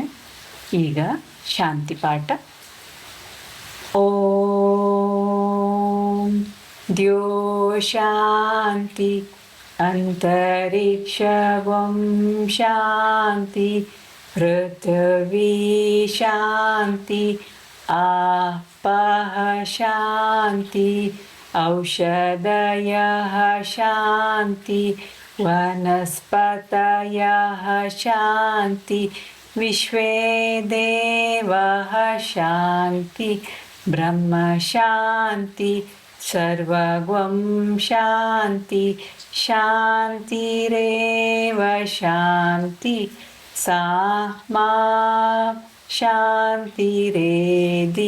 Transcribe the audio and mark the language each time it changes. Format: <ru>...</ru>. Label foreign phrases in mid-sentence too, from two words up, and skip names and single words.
<kn>ಈಗ ಶಾಂತಿ ಪಾಠ.</kn> <sa>ಓಂ ದ್ಯೋ ಶಾಂತಿ ಅಂತರಿಕ್ಷವಂ ಶಾಂತಿ ಪೃಥ್ವೀ ಶಾಂತಿ ಆಪಃ ಶಾಂತಿ ಔಷಧಯಃ ಶಾಂತಿ ವನಸ್ಪತಯಃ ಶಾಂತಿ ವಿಶ್ವೇ ದೇವಃ ಶಾಂತಿ ಬ್ರಹ್ಮ ಶಾಂತಿ ಸರ್ವಗಂ ಶಾಂತಿ ಶಾಂತಿರೇವ ಶಾಂತಿ ಸಾ ಮಾ ಶಾಂತಿರೇಧಿ.</sa>